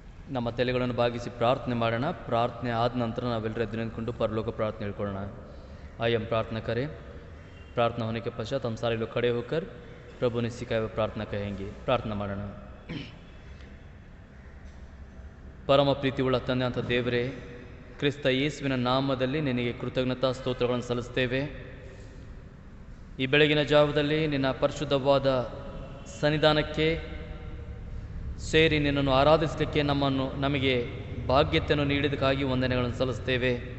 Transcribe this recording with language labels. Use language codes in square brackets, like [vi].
[kn] ನಮ್ಮ ತಲೆಗಳನ್ನು ಬಾಗಿಸಿ ಪ್ರಾರ್ಥನೆ ಮಾಡೋಣ. ಪ್ರಾರ್ಥನೆ ಆದ ನಂತರ ನಾವೆಲ್ಲರೂ ಎದ್ದು ನಿಂತ್ಕೊಂಡು ಪರಲೋಕ ಪ್ರಾರ್ಥನೆ ಹೇಳ್ಕೊಳ್ಳೋಣ. [hi] आइए हम प्रार्थना करें. प्रार्थना होने के पश्चात हम सारे लोग खड़े होकर प्रभु ने सिखाया हुआ प्रार्थना कहेंगे. [kn] प्रार्थना ಮಾಡೋಣ. ಪರಮ ಪ್ರೀತಿಯುಳ್ಳ ತಂದೆ ಅಂತ ದೇವರೇ, ಕ್ರಿಸ್ತ ಯೇಸುವಿನ ನಾಮದಲ್ಲಿ ನಿನಗೆ ಕೃತಜ್ಞತಾ ಸ್ತೋತ್ರಗಳನ್ನು ಸಲ್ಲಿಸ್ತೇವೆ. ಈ ಬೆಳಗಿನ ಜಾವದಲ್ಲಿ ನಿನ್ನ ಪರಿಶುದ್ಧವಾದ ಸನ್ನಿಧಾನಕ್ಕೆ ಸೇರಿ ನಿನ್ನನ್ನು ಆರಾಧಿಸಲಿಕ್ಕೆ ನಮಗೆ ಭಾಗ್ಯತೆಯನ್ನು ನೀಡಿದಕ್ಕಾಗಿ ವಂದನೆಗಳನ್ನು ಸಲ್ಲಿಸ್ತೇವೆ.